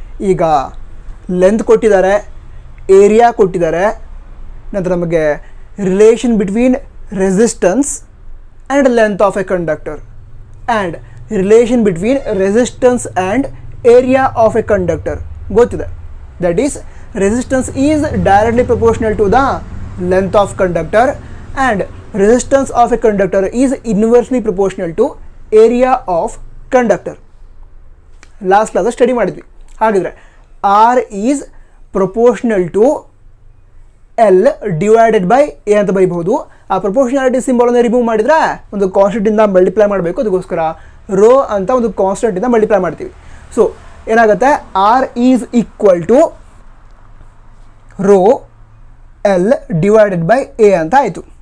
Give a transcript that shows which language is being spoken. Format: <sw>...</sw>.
<kn>ಈಗ ಲೆಂತ್ ಕೊಟ್ಟಿದ್ದಾರೆ, ಏರಿಯಾ ಕೊಟ್ಟಿದ್ದಾರೆ, ನಂತರ ನಮಗೆ</kn> <en>relation between resistance and length of a conductor</en> <kn>and relation between resistance and area of A conductor ಗೊತ್ತಿದೆ.</kn> <en>That is resistance is directly proportional to the length of conductor and resistance of a conductor is inversely proportional to area of conductor.</en> <kn>Last class study ಮಾಡಿದ್ವಿ. ಹಾಗಿದ್ರೆ</kn> <en>R is proportional to L divided by A</en> <kn>ಅಂತ ಬರೀಬಹುದು. ಆ proportionality ಸಿಂಬಲನ್ನು remove ಮಾಡಿದರೆ ಒಂದು ಕಾನ್ಸ್ಟೆಂಟಿಂದ multiply ಮಾಡಬೇಕು. ಅದಕ್ಕೋಸ್ಕರ rho ಅಂತ ಒಂದು ಕಾನ್ಸ್ಟೆಂಟಿಂದ ಮಲ್ಟಿಪ್ಲೈ ಮಾಡ್ತೀವಿ. ಸೊ ಏನಾಗುತ್ತೆ,</kn> <en>R is equal to rho L divided by A</en> <kn>ಅಂತ ಆಯಿತು.</kn>